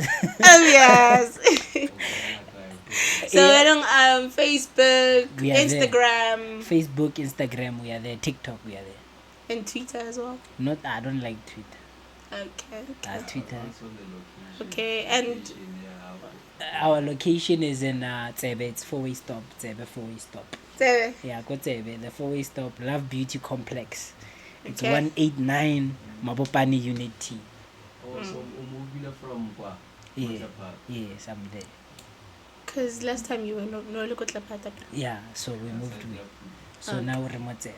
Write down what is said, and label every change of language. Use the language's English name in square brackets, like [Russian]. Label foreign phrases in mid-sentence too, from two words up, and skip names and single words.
[English] Obvious. So Facebook, Instagram. Facebook, Instagram, we are there. TikTok, we are there. And Twitter as well. I don't like Twitter. Okay. Twitter. Okay, and our location is in Tsebe. It's 4-way stop. Tsebe 4-way stop. Tsebe. Yeah, go Tsebe. The 4-way stop. Love Beauty Complex. It's Okay. 189 Mabopani Unit T. So from Kwa. Yes, I'm there. Because last time you were no Tlapata. Yeah, so we moved away. So now we're remote Tsebe.